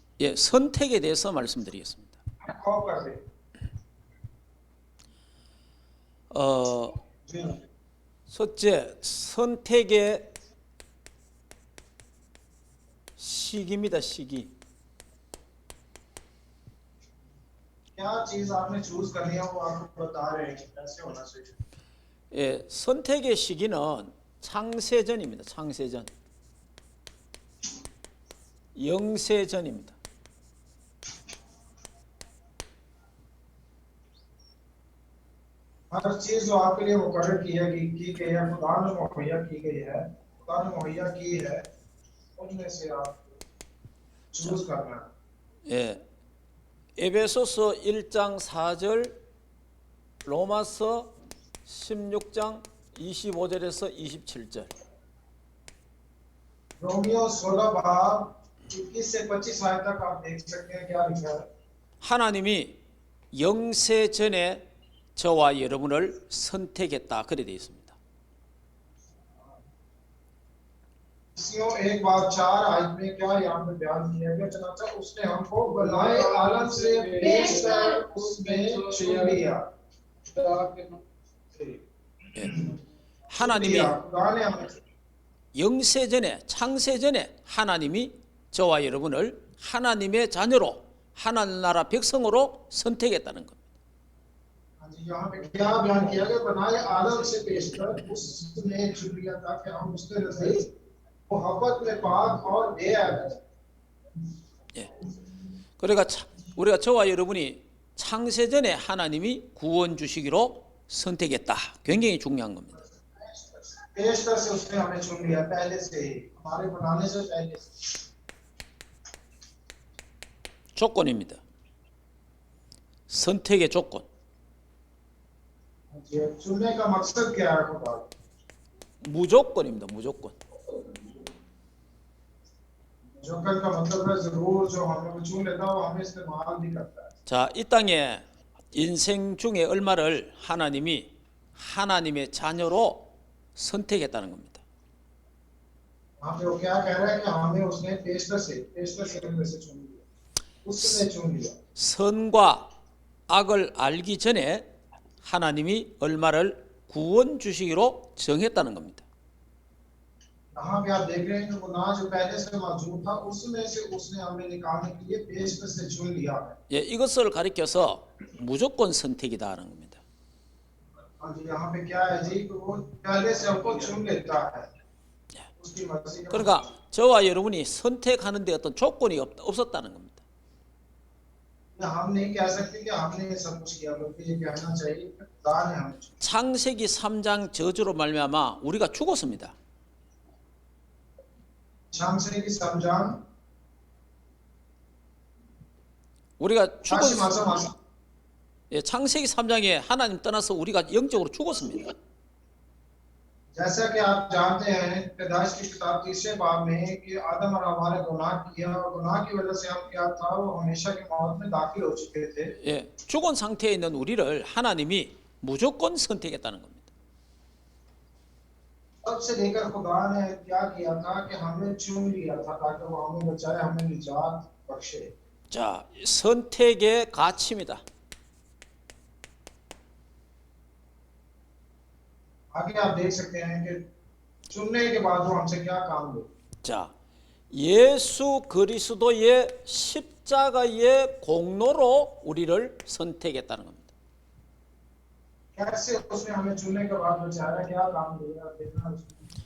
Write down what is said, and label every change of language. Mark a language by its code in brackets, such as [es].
[ko] 예, 선택에 대해서 말씀드리겠습니다. [hi] Mic off कर दे। जी [ko] 첫째, 선택의 시기입니다. 시기. [hi] क्या चीज आपने चूज करनी है वो आपको बता रहे हैं कि कैसे होना चाहिए। [ko] 예, 선택의 시기는 창세전입니다. 창세전. 영세전입니다. [hi] हर चीज जो आपके लिए मुकर्रर की गई है, खुदा ने मुहैया की गई है, खुदा ने मुहैया की है, उनमें से आप चूज करना है। [ko] 예, 에베소서 1장 4절, 로마서 16장 25절에서 27절. [hi] रोमियो 16 बाब 21 से 25 आयत तक आप देख सकते हैं क्या लिखा है। [ko] 하나님이 영세전에 저와 여러분을 선택했다. 그래 되어 있습니다. [hi] इसियों 1 बाब 4 आयत में क्या यहाँ पे बयान किया गया, चनाचा उसने हमको बनाए आलम से पेश कर उसमें चुन लिया। [ko] 예. 하나님이 [hi] खुदा ने हमें [ko] 영세전에 창세전에 하나님이 저와 여러분을 하나님의 자녀로 하나님 나라 백성으로 선택했다는 겁니다. [hi] यहाँ पे क्या बयान किया गया, बनाए आलम से पेश कर उसने चुन लिया ताकि हम उसके नजदीक मोहब्बत में पाक और बेअदब। [ko] 예. 그러니까 우리가 저와 여러분이 창세전에 하나님이 구원 주시기로 선택했다. 굉장히 중요한 겁니다. [hi] पेशतर से उसने हमें चुन लिया, पहले से ही, हमारे बनाने से पहले से। [ko] 조건입니다. 선택의 조건. [hi] चुनने का मकसद क्या है खुदा? [ko] 무조건입니다. 무조건. [hi] जोकर का मतलब है जरूर जो हमें वो चुन लेता है वो हमें इस्तेमाल भी करता है। [ko] 자, 이 땅에 인생 중에 얼마를 하나님이 하나님의 자녀로 선택했다는 겁니다. [hi] यहाँ पे वो क्या कह रहा है कि हमें उसने पेशतर से में से चुन लिया, उसने चुन लिया। [ko] 선과 악을 알기 전에 하나님이 얼마를 구원 주시기로 정했다는 겁니다. [hi] यहाँ पे आप देख रहे हैं कि गुनाह जो पहले से मौजूद था उसमें से उसने हमें निकालने के लिए पेशतर से चुन लिया है। [ko] 예, इ것을 가리켜서 무조건 선택이다라는 겁니다. [hi] हाँ जी, यहाँ पे क्या है जी कि वो पहले से हमको चुन लेता है उसकी मर्जी का। [ko] 그러니까 저와 여러분이 선택하는 데 어떤 조건이 없었다는 겁니다. [hi] हम नहीं कह सकते कि हमने ये सब कुछ किया, बल्कि ये कहना चाहिए कि खुदा ने हमें चुना। [ko] 창세기 3장 저주로 말미암아 우리가 죽었습니다. 창세기 3장 우리가 다시 죽었 말씀 예, 창세기 3장에 하나님 떠나서 우리가 영적으로 죽었습니다. [hi] जैसा कि आप जानते हैं पैदाइश की किताब 3 बाब में कि आदम और हवा ने गुनाह किया और गुनाह की वजह से हम क्या था वो हमेशा की मौत में दाखिल हो चुके थे। [ko] 예, 죽은 상태에 있는 우리를 하나님이 무조건 선택했다는 겁니다. [hi] तब से लेकर खुदा ने क्या किया था कि हमें चुन लिया था ताकि वो हमें बचाए, हमें निजात बख्शे। [ko] 자, 선택의 가치입니다. [hi] आगे आप देख सकते हैं कि चुनने के बाद वो हमसे क्या काम ले। [ko] 자, 예수 그리스도의 십자가의 공로로 우리를 선택했다는 겁니다. [hi] कैसे उसने हमें चुनने के बाद बचाया, क्या काम दिया, देखना उसने।